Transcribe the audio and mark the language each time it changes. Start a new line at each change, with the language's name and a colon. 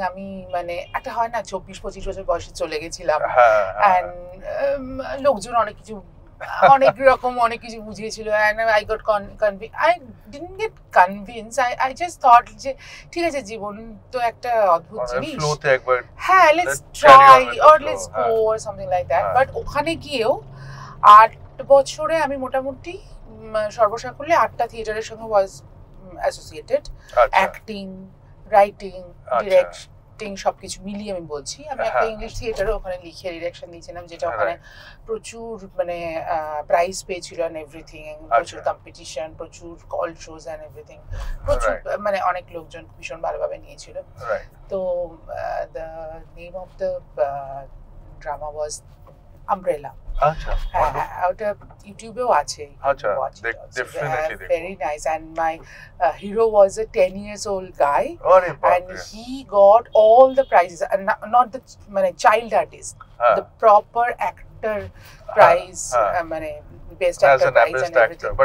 Bangla: আমি মানে একটা হয় না 24-25 বছর বয়সে চলে গেছিলাম, অ্যান্ড লোকজন অনেক কিছু অনেক রকম অনেক কিছু বুঝিয়েছিল,
English: and I got convinced. I didn't get convinced. I just thought
Bangla: যে ঠিক আছে, জীবন তো একটা অদ্ভুত জিনিস, হ্যাঁ,
English: let's try or let's go or something like that.
Bangla: But ওখানে গিয়েও 8 বছরে আমি মোটামুটি সর্বসাকুল্যে 8টা থিয়েটারের সঙ্গে
English: was associated, acting,
Bangla: writing, directing সবকিছু মিলিয়ে আমি বলছি। আমি একটা ইংলিশ থিয়েটারও ওখানে লিখে ডিরেকশন দিয়েছিলাম, যেটা ওখানে প্রচুর মানে প্রাইজ পেয়েছিল
English: and everything,
Bangla: প্রচুর কম্পিটিশন, প্রচুর কল শোজ এন্ড এভরিথিং, প্রচুর মানে অনেক লোকজন ভীষণ ভালোভাবে নিয়েছিল।
English: তো the name of the drama was umbrella.
Bangla: আচ্ছা, ওটা ইউটিউবেও আছে। আচ্ছা,
English: definitely very nice, and my hero was a 10 years old guy, and and he got all the prizes, and not the মানে child artist, the proper actor prize, মানে best actor prize and everything.